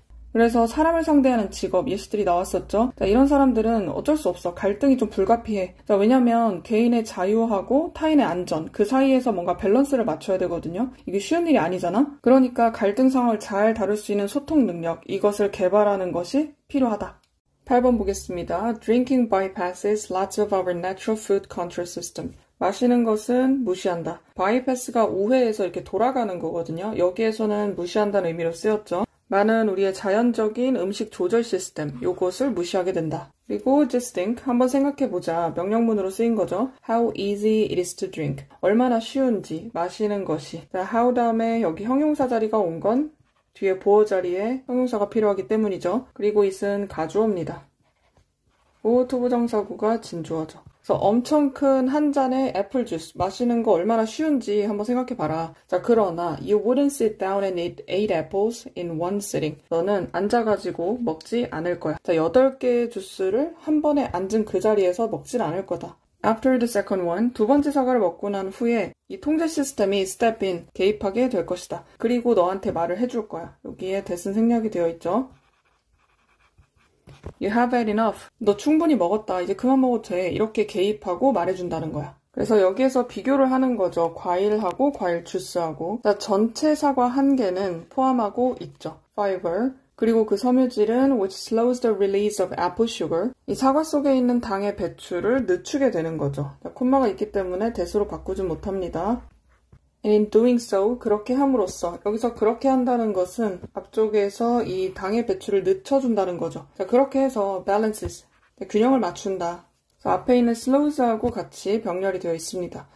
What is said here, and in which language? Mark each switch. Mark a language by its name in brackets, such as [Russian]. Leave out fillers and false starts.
[Korean] 그래서 사람을 상대하는 직업 예시들이 나왔었죠. 자, 이런 사람들은 어쩔 수 없어. 갈등이 좀 불가피해. 자, 왜냐면 개인의 자유하고 타인의 안전 그 사이에서 뭔가 밸런스를 맞춰야 되거든요. 이게 쉬운 일이 아니잖아. 그러니까 갈등 상황을 잘 다룰 수 있는 소통 능력 이것을 개발하는 것이 필요하다. 8번 보겠습니다. [English] Drinking bypasses lots of our natural food control system. [Korean] 마시는 것은 무시한다. 바이패스가 우회해서 이렇게 돌아가는 거거든요. 여기에서는 무시한다는 의미로 쓰였죠. 많은 우리의 자연적인 음식 조절 시스템, 요것을 무시하게 된다. 그리고 [English] just think, [Korean] 한번 생각해보자. 명령문으로 쓰인 거죠. [English] How easy it is to drink. [Korean] 얼마나 쉬운지, 마시는 것이. 자, how 다음에 여기 형용사 자리가 온 건 뒤에 보어 자리에 형용사가 필요하기 때문이죠. 그리고 it은 가주어입니다. 투부정사구가 진주어죠. 그래서 엄청 큰 한 잔의 애플 주스 마시는 거 얼마나 쉬운지 한번 생각해봐라. 자, 그러나 [English] you wouldn't sit down and eat 8 apples in one sitting. [Korean] 너는 앉아가지고 먹지 않을 거야. 자, 8개의 주스를 한 번에 앉은 그 자리에서 먹진 않을 거다. [English] After the second one, [Korean] 두 번째 사과를 먹고 난 후에 이 통제 시스템이 step in, 개입하게 될 것이다. 그리고 너한테 말을 해줄 거야. 여기에 대신 생략이 되어 있죠. [English] You have had enough. [Korean] 너 충분히 먹었다. 이제 그만 먹어도 돼. 이렇게 개입하고 말해준다는 거야. 그래서 여기에서 비교를 하는 거죠. 과일하고 과일 주스하고. 자, 전체 사과 한 개는 포함하고 있죠. [English] fiber. [Korean] 그리고 그 섬유질은 [English] which slows the release of apple sugar. [Korean] 이 사과 속에 있는 당의 배출을 늦추게 되는 거죠. 자, 콤마가 있기 때문에 대수로 바꾸진 못합니다. [English] And in doing so, [Korean] 그렇게 함으로써 여기서 그렇게 한다는 것은 앞쪽에서 이 당의 배출을 늦춰준다는 거죠. 자, 그렇게 해서 balances, 균형을 맞춘다. 자, 앞에 있는 slows하고 같이 병렬이 되어 있습니다.